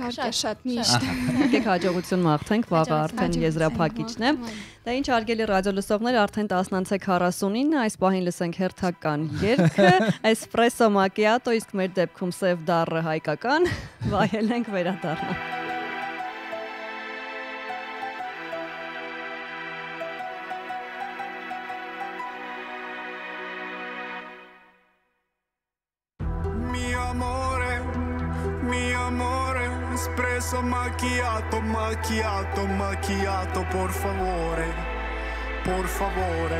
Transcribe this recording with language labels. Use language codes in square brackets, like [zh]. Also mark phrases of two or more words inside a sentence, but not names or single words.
[hy] Իհարկե շատ միշտ։ Եկեք հաջողություն մաղթենք, վաղը արդեն եզրափակիչն է։ Դա ինչ հարգելի ռադիո լսողներ, արդեն 10:49, այս պահին լսենք հերթական երգը, Espresso Macchiato, իսկ մեր դեպքում սև դառը հայկական, վայելենք վերադառնանք։ [it] Espresso macchiato, macchiato, macchiato, por favore, por favore.